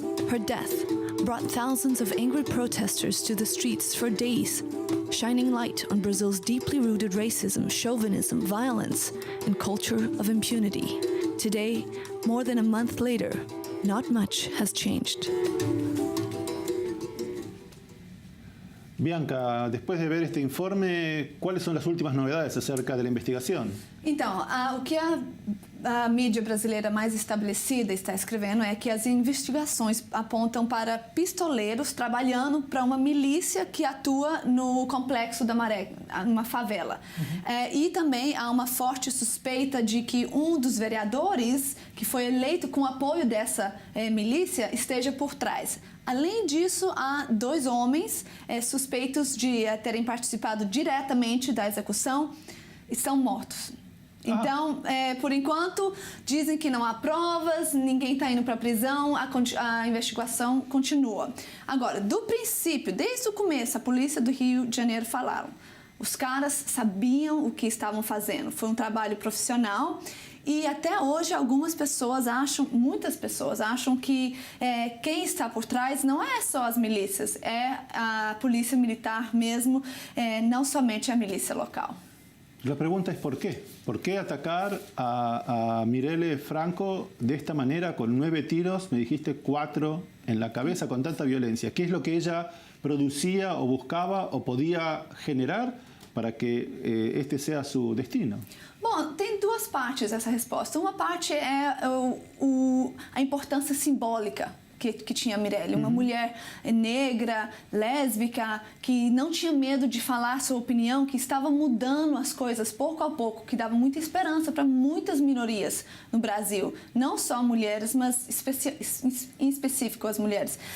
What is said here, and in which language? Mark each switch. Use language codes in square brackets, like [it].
[en] Her death brought thousands of angry protesters to the streets for days, shining light on Brazil's deeply rooted racism, chauvinism, violence, and culture of impunity. Today, more than a month later, not much has changed. [es] Bianca, después de ver este informe, ¿cuáles son las últimas novedades acerca de la investigación? [pt] Então, o que a mídia brasileira mais estabelecida está escrevendo é que as investigações apontam para pistoleiros trabalhando para uma milícia que atua no Complexo da Maré, numa favela. E também há uma forte suspeita de que um dos vereadores, que foi eleito com apoio dessa milícia, esteja por trás. Além disso, há 2 homens suspeitos de terem participado diretamente da execução, estão mortos. Então, por enquanto, dizem que não há provas, ninguém está indo para a prisão, a investigação continua. Agora, do princípio, desde o começo, a polícia do Rio de Janeiro falaram. Os caras sabiam o que estavam fazendo, foi um trabalho profissional. E até hoje muitas pessoas acham que quem está por trás não é só as milícias, é a polícia militar mesmo, não somente a milícia local. [es] La pregunta es ¿por qué? ¿Por qué atacar a Marielle Franco de esta manera con 9 tiros, me dijiste 4 en la cabeza, con tanta violencia? ¿Qué es lo que ella producía o buscaba o podía generar para que este sea su destino? [pt] Bom, tem 2 partes essa resposta. Uma parte é a importância simbólica que tinha a Marielle, uma mulher negra, lésbica, que não tinha medo de falar sua opinião, que estava mudando as coisas pouco a pouco, que dava muita esperança para muitas minorias no Brasil, não só mulheres, mas em específico as mulheres.